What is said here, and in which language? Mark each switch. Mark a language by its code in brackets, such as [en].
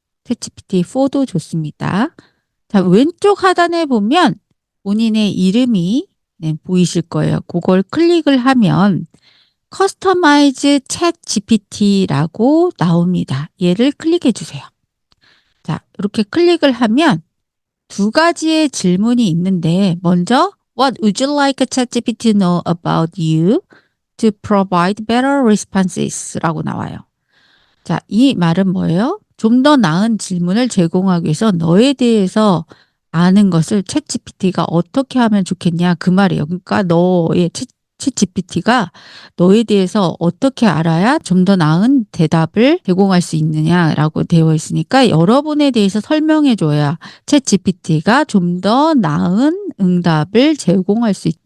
[ko] 챗 GPT 4도 좋습니다. 자, 왼쪽 하단에 보면 본인의 이름이 보이실 거예요. 그걸 클릭을 하면 커스터마이즈 챗 GPT라고 나옵니다. 얘를 클릭해 주세요. 자, 이렇게 클릭을 하면 2가지의 질문이 있는데 먼저 [en] What would you like ChatGPT to know about you to provide better responses? [ko] 라고 나와요. 자, 이 말은 뭐예요? 좀 더 나은 질문을 제공하기 위해서 너에 대해서 아는 것을 챗GPT가 어떻게 하면 좋겠냐 그 말이에요. 그러니까 너의 챗GPT가 너에 대해서 어떻게 알아야 좀 더 나은 대답을 제공할 수 있느냐라고 되어 있으니까 여러분에 대해서 설명해 줘야 챗GPT가 좀 더 나은 응답을 제공할 수 있어요.